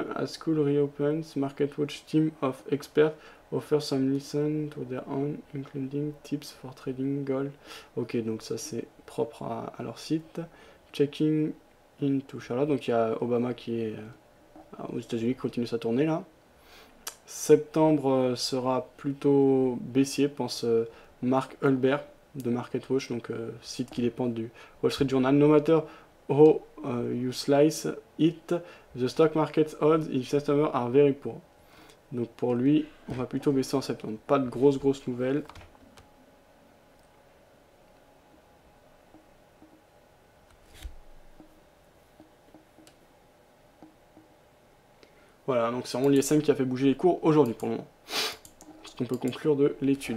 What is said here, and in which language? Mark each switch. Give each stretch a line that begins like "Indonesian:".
English: As school reopens, MarketWatch team of experts offer some listen to their own, including tips for trading gold.
French: Ok, donc ça c'est propre à leur site. Checking into Charlotte. Donc il y a Obama qui est aux États-Unis, qui continue sa tournée là. Septembre sera plutôt baissier, pense Mark Hulbert de MarketWatch, donc site qui dépend du Wall Street Journal.
English: No matter how you slice it, the stock market odds in September are very poor.
French: Donc pour lui, on va plutôt baisser en septembre. Pas de grosses nouvelles. Voilà, donc c'est vraiment l'ISM qui a fait bouger les cours aujourd'hui pour le moment. Ce qu'on peut conclure de l'étude.